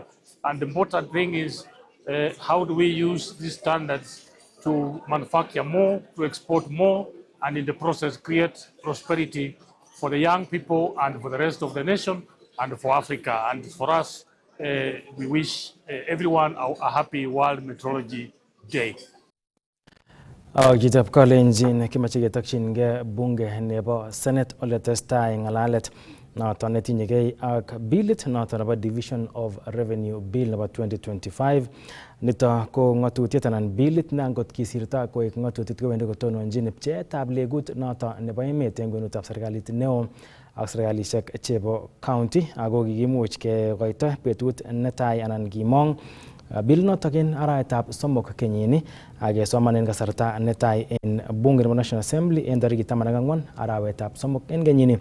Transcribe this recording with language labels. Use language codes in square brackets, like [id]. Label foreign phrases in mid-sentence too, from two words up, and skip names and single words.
[en] And the important thing is how do we use these standards to manufacture more, to export more, and in the process create prosperity for the young people and for the rest of the nation and for Africa. And for us, we wish everyone a happy World Metrology Day. [kln] Chitab Kalenjin kimache ketokchingei bunge nebo Senate ole testai ng'alalet noton netinyegei ak bilit noton nebo Division of Revenue Bill nebo 2025. Nito ko ng'atutiet anan bilit ne angot kisirto koek ng'atutiet kowendi kotononjin pcheetab legut noton nebo emet en kwenutab serikalit neo ak serikalishek chebo county, ako kikimuch kekoito betut netai anan kimong bill notok en arawetab somok kenyini ak kesoman en kasarta netai en bunge nebo National Assembly en tarikit 14 arawetab somok en kenyini.